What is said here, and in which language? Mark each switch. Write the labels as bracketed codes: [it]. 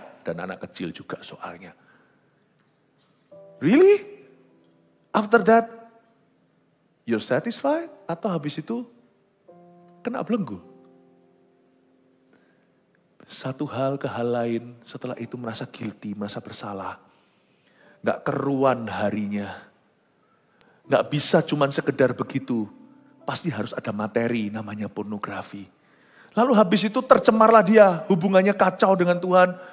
[id] Dan anak kecil juga soalnya. [en] Really? After that, you're satisfied? [id] Atau habis itu, kena belenggu? Satu hal ke hal lain, setelah itu merasa guilty, merasa bersalah. Gak keruan harinya. Gak bisa cuman sekedar begitu. Pasti harus ada materi namanya pornografi. Lalu habis itu tercemarlah dia, hubungannya kacau dengan Tuhan.